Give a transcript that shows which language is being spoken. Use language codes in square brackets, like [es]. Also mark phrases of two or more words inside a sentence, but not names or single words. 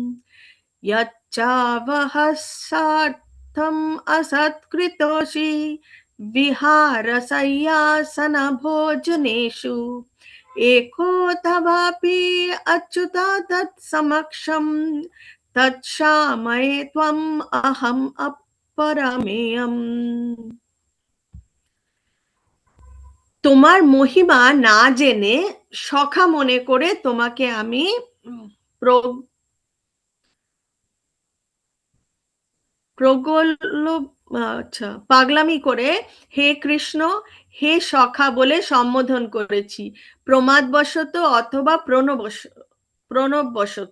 [sa] यच्चावहर्षार्थम् असत्कृतोषि विहारशय्यासनभोजनेषु एको तवापि अच्युत तत्समक्षं तत्क्षामये त्वम् अहम् अपरमेयम्। [bn] তোমার মহিমা না জেনে সখা মনে করে তোমাকে আমি পাগলামি করে হে কৃষ্ণ হে সখা বলে সম্বোধন করেছি, প্রমাদবশত অথবা প্রণববশত।